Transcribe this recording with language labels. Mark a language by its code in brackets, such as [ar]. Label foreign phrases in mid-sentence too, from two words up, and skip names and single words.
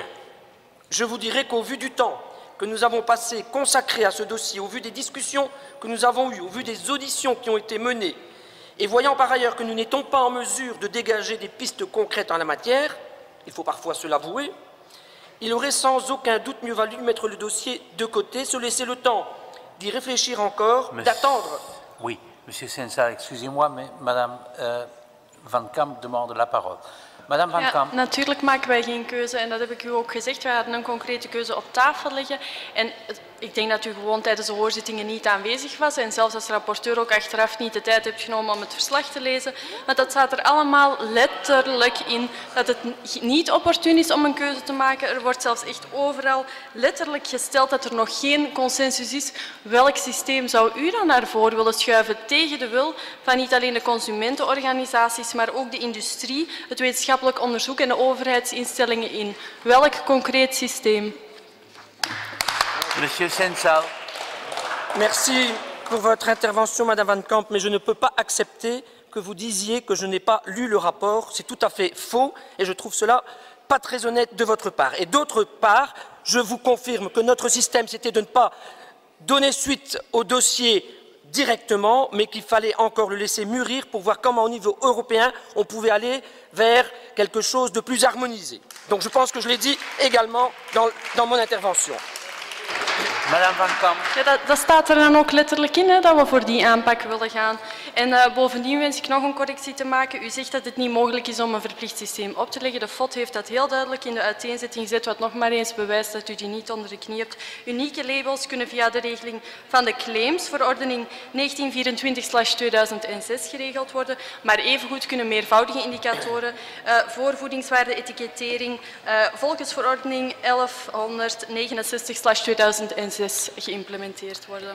[fr] Je vous dirai qu'au vu du temps que nous avons passé consacré à ce dossier, au vu des discussions que nous avons eues, au vu des auditions qui ont été menées, et voyant par ailleurs que nous n'étions pas en mesure de dégager des pistes concrètes en la matière, il faut parfois se l'avouer, il aurait sans aucun doute mieux valu mettre le dossier de côté, se laisser le temps d'y réfléchir encore, d'attendre. Oui, Monsieur Sensal, excusez-moi, mais Madame Van Kamp demande la parole. Madame Van Kamp. [nl] Natuurlijk maken wij geen keuze en dat heb ik u ook gezegd. We hadden een concrete keuze op tafel liggen. En ik denk dat u gewoon tijdens de hoorzittingen niet aanwezig was en zelfs als rapporteur ook achteraf niet de tijd hebt genomen om het verslag te lezen. Maar dat staat er allemaal letterlijk in dat het niet opportun is om een keuze te maken. Er wordt zelfs echt overal letterlijk gesteld dat er nog geen consensus is. Welk systeem zou u dan naar voren willen schuiven tegen de wil van niet alleen de consumentenorganisaties, maar ook de industrie, het wetenschappelijk onderzoek en de overheidsinstellingen in? Welk concreet systeem? [fr] Monsieur Sensal. Merci pour votre intervention, Madame Van Kamp, mais je ne peux pas accepter que vous disiez que je n'ai pas lu le rapport. C'est tout à fait faux et je trouve cela pas très honnête de votre part. Et d'autre part, je vous confirme que notre système, c'était de ne pas donner suite au dossier directement, mais qu'il fallait encore le laisser mûrir pour voir comment, au niveau européen, on pouvait aller vers quelque chose de plus harmonisé. Donc je pense que je l'ai dit également dans mon intervention. Madame Van Kamp. [nl] Ja, dat staat er dan ook letterlijk in, hè, dat we voor die aanpak willen gaan. En bovendien wens ik nog een correctie te maken. U zegt dat het niet mogelijk is om een verplicht systeem op te leggen. De FOD heeft dat heel duidelijk in de uiteenzetting gezet, wat nog maar eens bewijst dat u die niet onder de knie hebt. Unieke labels kunnen via de regeling van de claimsverordening 1924/2006 geregeld worden, maar evengoed kunnen meervoudige indicatoren, voorvoedingswaarde, etikettering, volksverordening 1169/2006 geïmplementeerd worden.